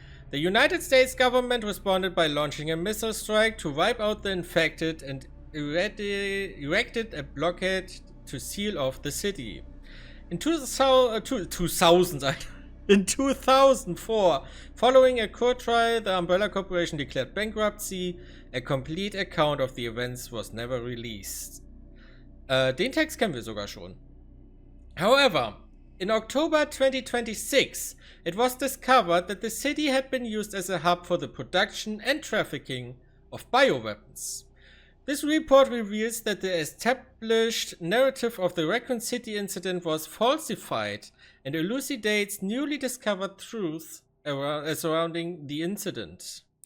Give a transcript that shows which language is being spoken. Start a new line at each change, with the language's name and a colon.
English: The United States government responded by launching a missile strike to wipe out the infected and erected a blockade to seal off the city. In 2004, following a court trial, the Umbrella Corporation declared bankruptcy. A complete account of the events was never released.
German: Den Text kennen wir sogar schon.
English: However, in October 2026, it was discovered that the city had been used as a hub for the production and trafficking of bioweapons. This report reveals that the established narrative of the Raccoon City incident was falsified and elucidates newly discovered truths surrounding the incident.